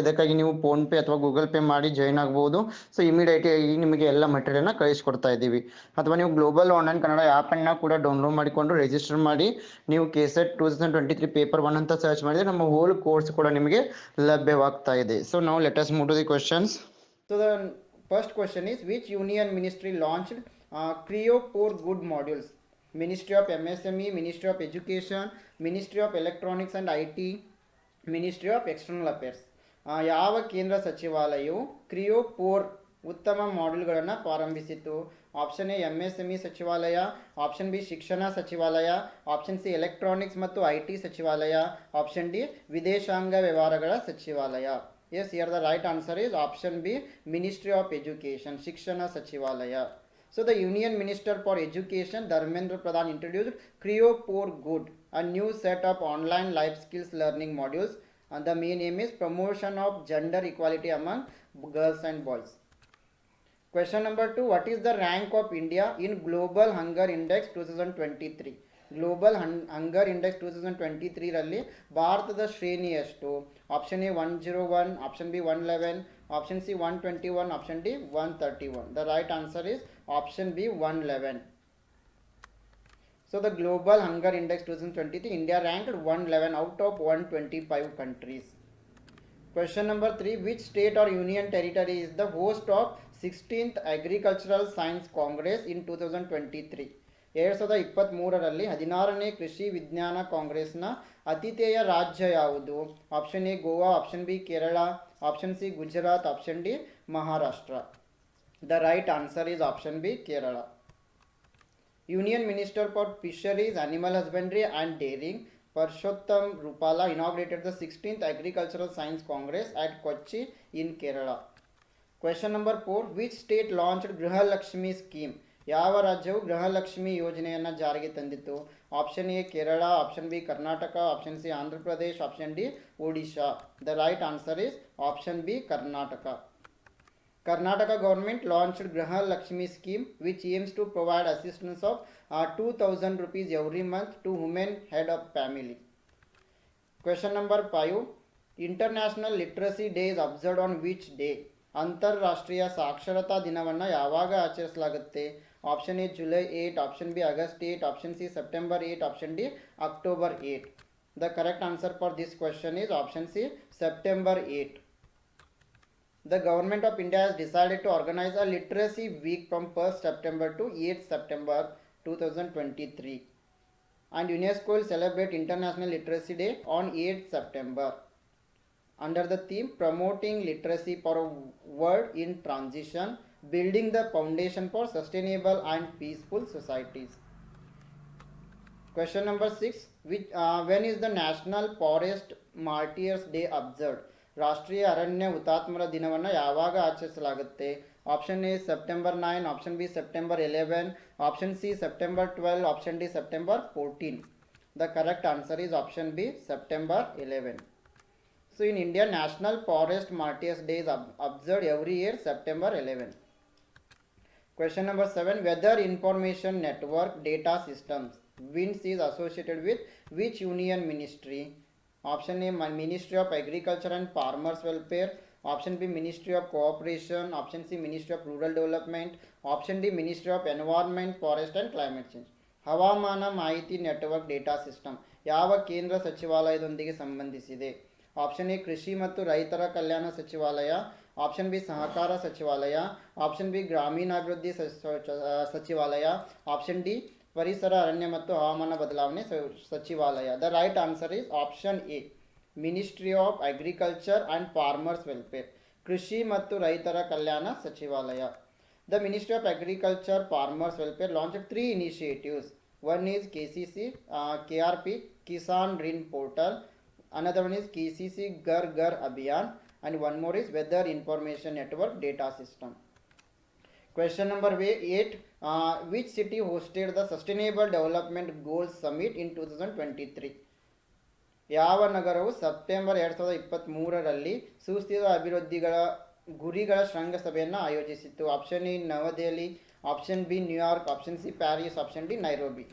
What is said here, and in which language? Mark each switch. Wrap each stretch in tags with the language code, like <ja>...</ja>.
<kn>ಇದಕ್ಕಾಗಿ ನೀವು phone pay ಅಥವಾ ಗೂಗಲ್ ಪೇ ಮಾಡಿ ಜಾಯ್ನ್ ಆಗ್ಬೋದು. ಸೊ ಇಮಿಡಿಯೇಟ್ ಆಗಿ ನಿಮಗೆ ಎಲ್ಲ ಮೆಟೀರಿಯಲ್ನ ಕಳಿಸ್ಕೊಡ್ತಾ ಇದ್ದೀವಿ. ಅಥವಾ ನೀವು ಗ್ಲೋಬಲ್ ಆನ್ಲೈನ್ ಕನ್ನಡ ಆ್ಯಪನ್ನು ಕೂಡ ಡೌನ್ಲೋಡ್ ಮಾಡಿಕೊಂಡು ರಿಜಿಸ್ಟರ್ ಮಾಡಿ ನೀವು KSET 2023 ಪೇಪರ್ 1 ಅಂತ ಸರ್ಚ್ ಮಾಡಿದರೆ ನಮ್ಮ ಹೋಲ್ ಕೋರ್ಸ್ ಕೂಡ ನಿಮಗೆ ಲಭ್ಯವಾಗ್ತಾ ಇದೆ.</kn> <en>So ನಾವು let us move to the questions. So the first question is, which union ministry launched Creo for Good modules? Ministry of MSME, Ministry of Education, Ministry of Electronics and IT, Ministry of External Affairs.</en> <kn>ಯಾವ ಕೇಂದ್ರ ಸಚಿವಾಲಯವು ಕ್ರಿಯೋ 4 ಉತ್ತಮ ಮಾಡ್ಯೂಲ್ಗಳನ್ನು ಪ್ರಾರಂಭಿಸಿತು? Option A MSME ಸಚಿವಾಲಯ, option B ಶಿಕ್ಷಣ ಸಚಿವಾಲಯ, option C electronics ಮತ್ತು IT ಸಚಿವಾಲಯ, ಆಪ್ಷನ್ ಡಿ ವಿದೇಶಾಂಗ ವ್ಯವಹಾರಗಳ ಸಚಿವಾಲಯ.</kn> <en>Yes, here the right answer is option B, Ministry of Education,</en> <kn>Shikshana Sachivalaya.</kn> <en>So the Union Minister for Education, Dharmendra Pradhan, introduced Creo for Good, a new set of online life skills learning modules, and the main aim is promotion of gender equality among girls and boys. Question number 2, what is the rank of India in Global Hunger Index 2023?</en> <kn>Global hunger index 2023 ರಲ್ಲಿ ಭಾರತದ ಶ್ರೇಣಿ ಎಷ್ಟು?</kn> <en>Option A 101, option B 111, option C 121, option D 131. The right answer is option B 111. So the global hunger index 2023, India ranked 111 out of 125 countries. Question number 3, which state or union territory is the host of 16th Agricultural Science Congress in 2023?</en> <kn>2023ರಲ್ಲಿ 16ನೇ ಕೃಷಿ ವಿಜ್ಞಾನ ಕಾಂಗ್ರೆಸ್ನ ಅತಿಥೇಯ ರಾಜ್ಯ ಯಾವುದು?</kn> <en>Option A Goa, option B Kerala, option C Gujarat, option D Maharashtra. The right answer is option B Kerala. Union minister for fisheries, animal husbandry and dairying Parshottam Rupala inaugurated the 16th Agricultural Science Congress at Kochi in Kerala. Question number 4, which state launched Gruhalakshmi scheme?</en> <kn>ಯಾವ ರಾಜ್ಯವು ಗೃಹಲಕ್ಷ್ಮಿ ಯೋಜನೆಯನ್ನು ಜಾರಿಗೆ ತಂದಿತ್ತು? Option A Kerala, option B Karnataka, option C Andhra Pradesh, option D Odisha.</kn> <en>The right answer is option B Karnataka. Karnataka government launched Graha Lakshmi scheme, which aims to provide assistance of 2,000 rupees every month to women head of family. Question number 5, International Literacy Day is observed on which day?</en> <kn>ಅಂತಾರಾಷ್ಟ್ರೀಯ ಸಾಕ್ಷರತಾ ದಿನವನ್ನು ಯಾವಾಗ ಆಚರಿಸಲಾಗುತ್ತೆ?</kn> <en>Option A July 8, option B August 8, option C September 8, option D October 8. The correct answer for this question is option C, September 8. The government of India has decided to organize a literacy week from 1st September to 8th September 2023. And UNESCO will celebrate International Literacy Day on 8th September. Under the theme Promoting Literacy for a World in Transition, Building the Foundation for Sustainable and Peaceful Societies. Question number 6, when is the National Forest Martyrs Day observed?</en> <kn>ರಾಷ್ಟ್ರೀಯ ಅರಣ್ಯ ಹುತಾತ್ಮರ ದಿನವನ್ನು ಯಾವಾಗ ಆಚರಿಸಲಾಗುತ್ತೆ?</kn> <en>Option A September 9, option B September 11, option C September 12, option D September 14. The correct answer is option B September 11. So in India, National Forest Martyrs Day is observed every year September 11. Question number 7, Weather Information Network Data Systems, WINS, is associated with which union ministry? Option A, Ministry of Agriculture and Farmers Welfare, option B, Ministry of Cooperation, option C, Ministry of Rural Development, option D, Ministry of Environment, Forest and Climate Change.</en> <kn>ಹವಾಮಾನ ಮಾಹಿತಿ network data system ಯಾವ ಕೇಂದ್ರ ಸಚಿವಾಲಯದೊಂದಿಗೆ ಸಂಬಂಧಿಸಿದೆ? Option A ಕೃಷಿ ಮತ್ತು ರೈತರ ಕಲ್ಯಾಣ ಸಚಿವಾಲಯ, option B ಸಹಕಾರ ಸಚಿವಾಲಯ, ಆಪ್ಷನ್ ಬಿ ಗ್ರಾಮೀಣಾಭಿವೃದ್ಧಿ ಸಚಿವಾಲಯ, ಆಪ್ಷನ್ ಡಿ ಪರಿಸರ ಅರಣ್ಯ ಮತ್ತು ಹವಾಮಾನ ಬದಲಾವಣೆ ಸಚಿವಾಲಯ.</kn> <en>the right answer is option A, ministry of agriculture and farmers welfare,</en> <kn>ಕೃಷಿ ಮತ್ತು ರೈತರ ಕಲ್ಯಾಣ ಸಚಿವಾಲಯ.</kn> <en>The ministry of agriculture farmers welfare launched 3 initiatives. One is KCC, KRP, Kisan Rin Portal. Another one is KCC Gar Gar Abhiyan, and one more is Weather Information Network Data System. Question number 8. Which city hosted the Sustainable Development Goals Summit in 2023?</en> <kn>ಯಾವ ನಗರವು September 2023ರಲ್ಲಿ ಸುಸ್ಥಿರ ಅಭಿವೃದ್ಧಿಗಳ ಗುರಿಗಳ ಶೃಂಗಸಭೆಯನ್ನು ಆಯೋಜಿಸಿತ್ತು?</kn> <en>Option A New Delhi, option B New York, option C Paris, option D Nairobi.</en>